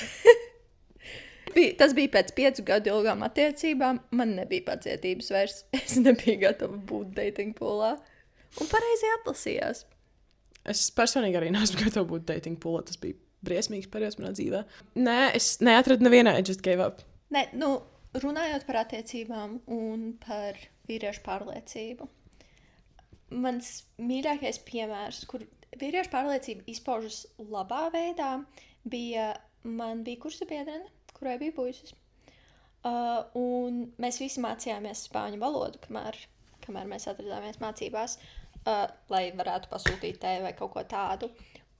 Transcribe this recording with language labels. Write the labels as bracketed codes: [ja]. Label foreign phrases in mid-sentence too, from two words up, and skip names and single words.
[lv] Tas bija pēc 5 gadu ilgām attiecībām. Man nebija pacietības vairs. Es nebiju gatava būt [en] dating poolā. [lv] Un pareizi atlasījās. Es personīgi arī neesmu gatava būt [en] dating poolā. [lv] Tas bija briesmīgs periods manā dzīvē. Nē, es neatradu nevienā, [en] I just gave up. [lv] Nē, runājot par attiecībām un par vīriešu pārliecību. Mans mīļākais piemērs, kur vīriešu pārliecība izpaužas labā veidā, man bija kursa biedrene, kurai bija puisis. Un mēs visi mācījāmies spāņu valodu, kamēr mēs atradāmies mācībās, lai varētu pasūtīt tēju vai kaut ko tādu.